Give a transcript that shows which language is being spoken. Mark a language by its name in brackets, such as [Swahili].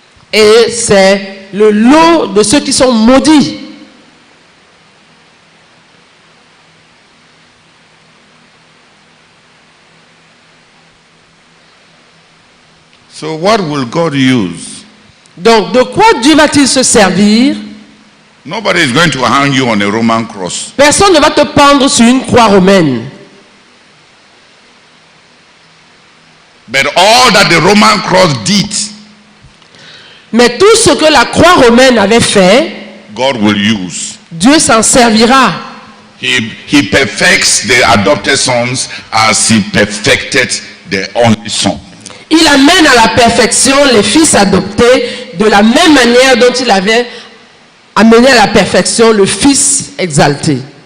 [French] Et c'est le lot de ceux qui sont maudits. [English] So what will God use? [French] Donc, de quoi Dieu va-t-il se servir? [English] Nobody is going to hang you on a Roman cross. [French] Personne ne va te pendre sur une croix romaine. [English] But all that the Roman cross did, [French] Mais tout ce que la croix romaine avait fait, [English] God will use. [French] Dieu s'en servira. [English] He perfects the adopted sons as he perfected the only son. [French] Il amène à la perfection les fils adoptés de la même manière dont il avait amené à la perfection le fils exalté.